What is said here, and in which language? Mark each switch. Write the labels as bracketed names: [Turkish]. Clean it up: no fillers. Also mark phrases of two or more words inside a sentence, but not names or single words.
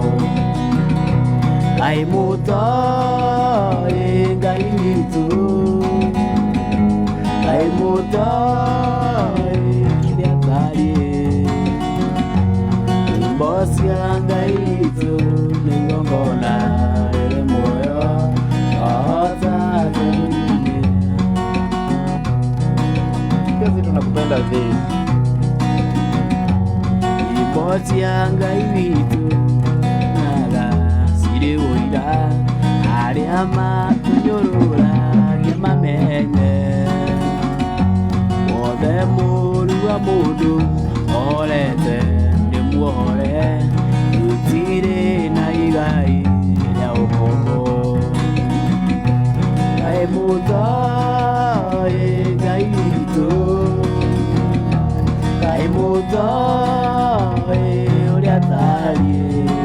[Kikuyu] Ngai mũtoi Ngai witũ Ngai mũtoi rĩathari imbo cia Ngai witũ nĩ igongona rĩrĩ muoyo wahota kũmũinĩra. [Swahili] Kazi tunakupenda zaidi. [Kikuyu] Imbo cia Ngai witũ naga cirĩ ũira arĩa matũnyũrũragia mamenye wothe mũru wa mũndũ ohorete nĩ muohore gũtirĩ na igai rĩa ũkombo Ngai mũtoi Ngai witũ Ngai mũtoi ũrĩa atariĩ